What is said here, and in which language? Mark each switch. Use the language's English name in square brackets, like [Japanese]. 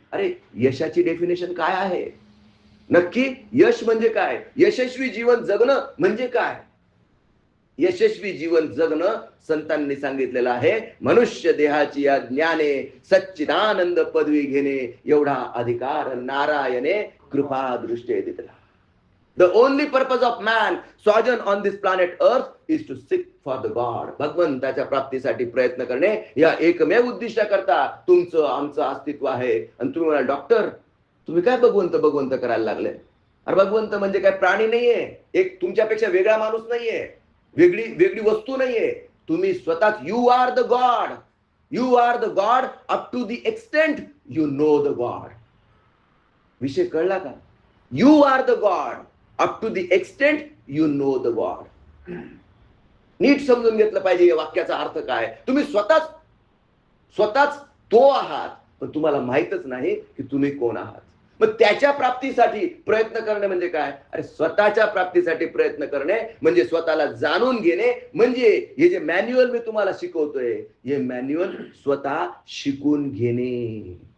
[Marathi] अरे यशाची डेफिनेशन काय आहे नक्की? यश म्हणजे काय? यशस्वी जीवन जगणं म्हणजे काय? यशस्वी जीवन जगणं संतांनी सांगितलेलं आहे, मनुष्य देहाची या ज्ञाने सच्चिदानंद पदवी घेणे एवढा अधिकार नारायणे कृपा दृष्टे दिला. [English] The only purpose of man sojourn on this planet earth is to seek for the God. [Marathi] भगवंताच्या प्राप्तीसाठी प्रयत्न करणे या एकमेव उद्दिष्टाकरता तुमचं आमचं अस्तित्व आहे. आणि तुम्ही म्हणाल डॉक्टर तुम्ही काय भगवंत करायला लागले? अरे भगवंत म्हणजे काय प्राणी नाहीये, एक तुमच्यापेक्षा वेगळा माणूस नाहीये, वेगळी वस्तू नाहीये. तुम्ही स्वतःच [English] You are the God. You are the God up to the extent you know the God. [Marathi] विषय कळला का? [English] You are the God up to the extent you know the God. [Marathi] नीट समजून घेतलं पाहिजे या वाक्याचा अर्थ काय. तुम्ही स्वतःच तो आहात, पण तुम्हाला माहितच नाही की तुम्ही कोण आहात. मग त्याच्या प्राप्तीसाठी प्रयत्न करणे म्हणजे काय? अरे स्वतःच्या प्राप्तीसाठी प्रयत्न करणे म्हणजे स्वतःला जाणून घेणे, म्हणजे हे जे मॅन्युअल मी तुम्हाला शिकवतोय हे मॅन्युअल स्वतः शिकून घेणे.